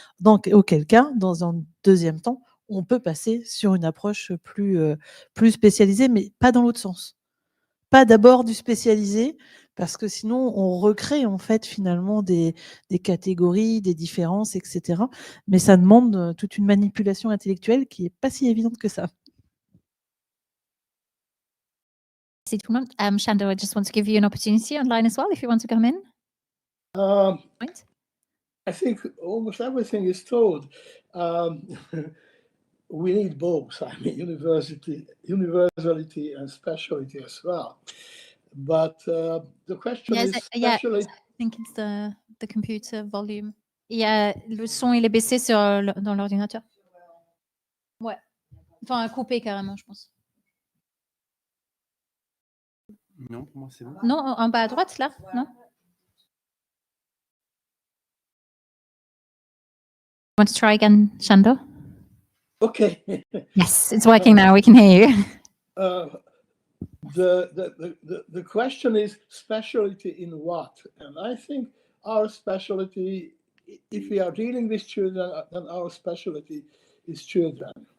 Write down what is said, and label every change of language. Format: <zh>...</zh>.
<fr>Donc, auquel cas, dans un deuxième temps, on peut passer sur une approche plus spécialisée, mais pas dans l'autre sens. Pas d'abord du spécialisé, parce que sinon on recrée en fait finalement des catégories, des différences, etc. Mais ça demande toute une manipulation intellectuelle qui n'est pas si évidente que ça.</fr> <en>Shando, I just want to give you an opportunity online as well if you want to come in. I think almost everything is told. We need both. I mean, universality and speciality as well. But the question is speciality. I think it's the computer volume.</en> <fr>Le son, il est baissé dans l'ordinateur. Ouais. Enfin, coupé carrément, je pense. Non, pour moi, c'est bon. Non, en bas à droite, là, non?</fr> <en>Want to try again, Shando? Okay. Yes, it's working now. We can hear you. The question is specialty in what? And I think our specialty, if we are dealing with children, then our specialty is children.</en>